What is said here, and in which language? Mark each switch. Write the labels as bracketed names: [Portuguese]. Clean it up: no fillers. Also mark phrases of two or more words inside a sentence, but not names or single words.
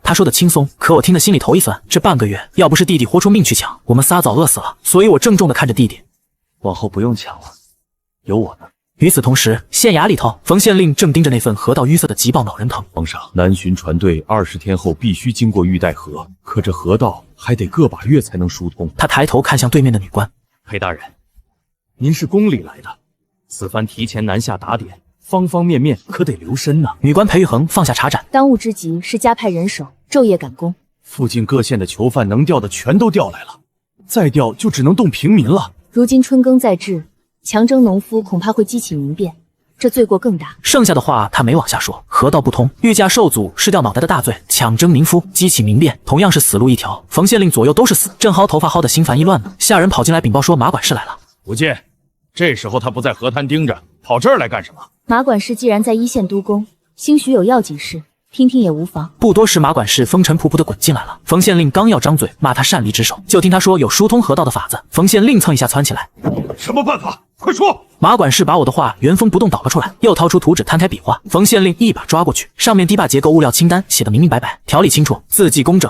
[Chinese] 他說的輕鬆，可我聽得心裡頭一酸。這半個月要不是弟弟豁出命去搶，我們仨早餓死了。所以我鄭重地看着弟弟：“ 往後不用搶了，有我呢。” 與此同時，縣衙裡頭，馮縣令正盯着那份河道淤塞的急報惱人疼。皇上，南巡船隊20天後必須經過玉帶河，可這河道還得個把月才能疏通。他抬頭看向對面的女官：“ 裴大人，您是宮裡來的，此番提前南下打點，方方面面可得留神呢。” 女官裴玉衡放下茶盏：“ 當務之急是加派人手，晝夜趕工。附近各縣的囚犯能調的全都調來了，再調就只能動平民了。如今春耕在至，強徵農夫恐怕會激起民變，這罪過更大。” 剩下的話他沒往下說。河道不通，御駕受阻是掉腦袋的大罪，強徵民夫，激起民變，同樣是死路一條。馮縣令左右都是死，正薅頭髮薅得心煩意亂呢。下人跑進來稟報說馬管事來了。不見，這時候他不在河灘盯着，跑這兒來幹什麼？馬管事既然在一線督工，興許有要緊事， 听听也无妨。不多时，马管事风尘仆仆地滚进来了。冯县令刚要张嘴骂他擅离职守，就听他说有疏通河道的法子。冯县令蹭一下蹿起来，什么办法？快说！马管事把我的话原封不动导了出来，又掏出图纸摊开比划。冯县令一把抓过去，上面堤坝结構物料清单写得明明白白，条理清楚，字迹工整。